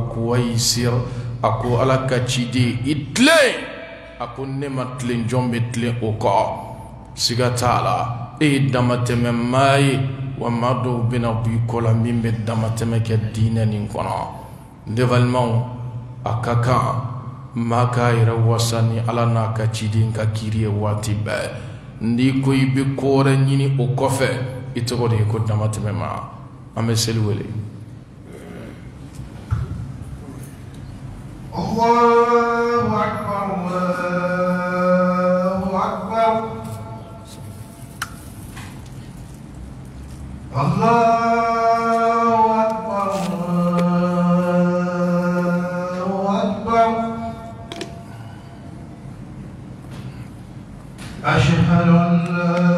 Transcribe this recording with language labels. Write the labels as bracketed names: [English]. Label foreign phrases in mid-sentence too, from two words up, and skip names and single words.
[Bambara] Kuwaisir a ko ala ka ciden i tilen a ko ne ma tilen jɔn bɛ tilen o kɔ siga t'a la e ye damatɛmɛ maa ye wa maa dɔw bɛna b'i kɔ la min bɛ damatɛmɛ kɛ diinɛ nin kɔnɔ ne balimaw a ka kan maa k'a yɛrɛ wasa ni ala n'a ka ciden ka kiiri ye waati bɛɛ n'i ko i bɛ ko wɛrɛ ɲini o kɔfɛ i tɔgɔ de ye ko damatɛmɛ maa an bɛ seli wele [Arabic] الله أكبر الله أكبر الله أكبر الله أكبر أشهد أن لا